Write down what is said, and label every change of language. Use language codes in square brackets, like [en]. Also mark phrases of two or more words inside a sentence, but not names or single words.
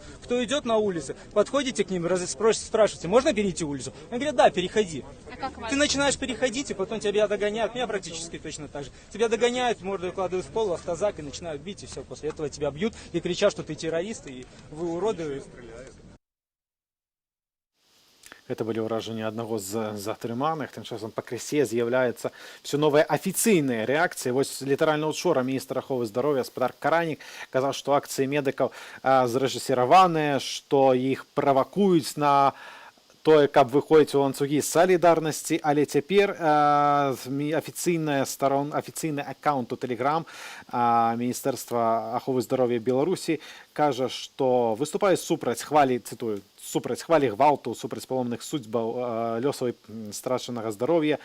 [ru] Кто идет на улице, подходите к ним, спрашиваете, можно перейти улицу? Они говорят, да, переходи. Ты начинаешь переходить, и потом тебя догоняют. Меня практически точно так же. Тебя догоняют, морду укладывают в пол, в автозак и начинают бить, и все. После этого тебя бьют и кричат, что ты террорист, и вы уроды, и стреляют. [be] Гэта былі ўражанні аднаго з затрыманых. Тым часам пакрысе з'яўляецца все новыя афіцыйныя рэакцыі. Вось літаральна учора міністр аховы здароўя гаспадар Каранік казаў, што акцыі медыкаў зрэжысіраваныя, што іх правакуюць на тое, каб выходзіць у ланцугі салідарнасці, але цяпер афіцыйны аккаунт у Telegram Міністэрства аховы здароўя Беларусі кажа, што выступае супраць хвалі, цытую, супраць хвалі гвалту, супраць паломных судьбаў лёсавай страчанага здароўя.